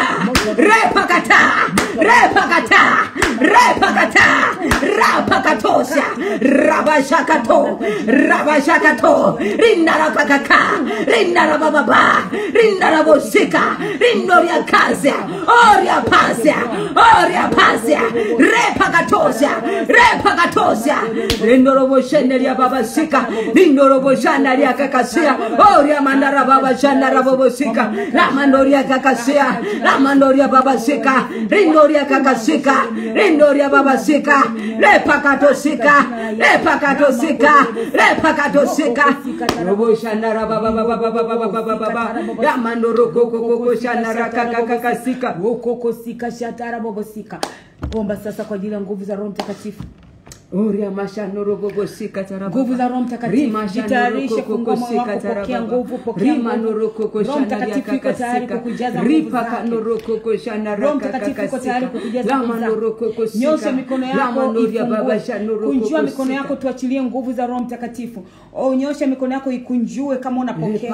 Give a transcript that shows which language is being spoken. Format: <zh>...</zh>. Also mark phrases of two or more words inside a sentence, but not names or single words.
<sw>repakata, repakata, repakata, rapakatosia, rabashakato, rabashakato, rinnarakakaka, rinarababa, rinarabosika, rinoria kasia, oria pasia, oria pasia, repakatosia, repakatosia, rinorobosheneria babasika, rinoroboshaneria kakasia, oria mandara babashana rabobosika, ramandoria kakasia, ramandoria babasika, rinoria kakasika, rinoria babasika, repakatosika, repakatosika, repakatosika, roboshana rababa, ramandoro koko shana rakakakasika, Wokoko sika shatara bogosika. Omba sasa kwa ajili ya nguvu za Roho Mtakatifu. Oria mashanoro bogosika taraba. Nguvu za Roho Mtakatifu. Jitayarishe kufungua moyo wako, pokea nguvu, pokea nguvu. Roho Mtakatifu yuko tayari kukujaza nguvu zake. Roho Mtakatifu yuko tayari kukujaza nguvu zake. Nyosha mikono yako ifungue. Kunjua mikono yako tuachilie nguvu za Roho Mtakatifu. Nyosha mikono yako ikunjue kama unapokea.</sw>